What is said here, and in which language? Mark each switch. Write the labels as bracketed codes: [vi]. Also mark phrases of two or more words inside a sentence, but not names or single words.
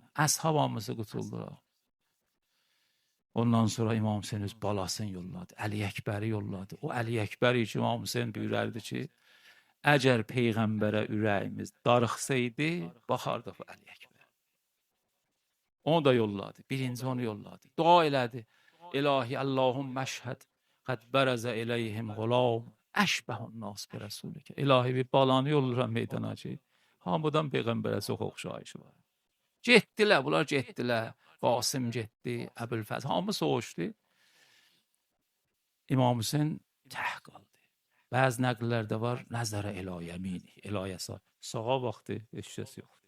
[az] Əshab hamısı qutuldular. Ondan sonra İmam Hüseyin öz balasını yolladı, Əli Əkbəri yolladı. O Əli Əkbəri ki, İmam Hüseyin buyurardı ki, əgər Peyğəmbərə ürəyimiz darıxsaydı, baxardıq Əli Əkbəri. Onu da yolladı, birinci onu yolladı. Dua elədi, İlahi [ar] اللهم اشهد, قد برز الیهم غلام اشبه الناس برسولک. [az] الهی bir balanı yolluram meydana ki, hamıdan peyğəmbərə çox oxşayışı var. Getdilər, bunlar getdilər. Qasım getdi, Əbülfəz, hamı soğuşdu. İmam Hüseyin tək qaldı. Bəzi nəqllərdə var, nəzərə ilə yəmini, ilə sağa baxdı, heç kəs yoxdur.